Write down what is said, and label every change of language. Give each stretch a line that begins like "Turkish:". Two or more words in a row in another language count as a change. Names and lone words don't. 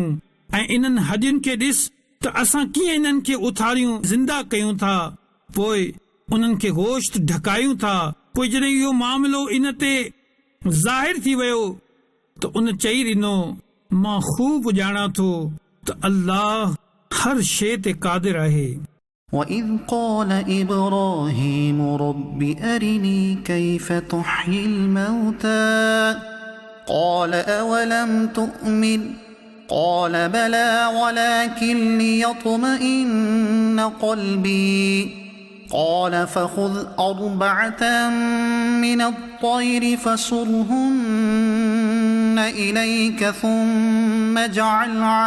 Sindhi: ऐं इन्हनि हॾियुनि खे ॾिस त असां कीअं इन्हनि खे उथारियूं ज़िंदा कयूं था, पोइ उन्हनि खे गोश्त ढकायूं था। पोइ जॾहिं इहो मामिलो इन ते ज़ाहिर थी वियो त उन चई ॾिनो, मां ख़ूब ॼाणा थो त अल्लाह हर शइ ते क़ादिर आहे।
Arabic: وَإِذْ قَالَ إِبْرَاهِيمُ رَبِّ أَرِنِي كَيْفَ تُحْيِي الْمَوْتَى قَالَ أَوَلَمْ تُؤْمِنْ قَالَ بَلَى وَلَكِنْ لِيَطْمَئِنَّ قَلْبِي قَالَ فَخُذْ 4 مِنَ الطَّيْرِ فَصُرْهُنَّ إِلَيْكَ ثُمَّ اجْعَلْ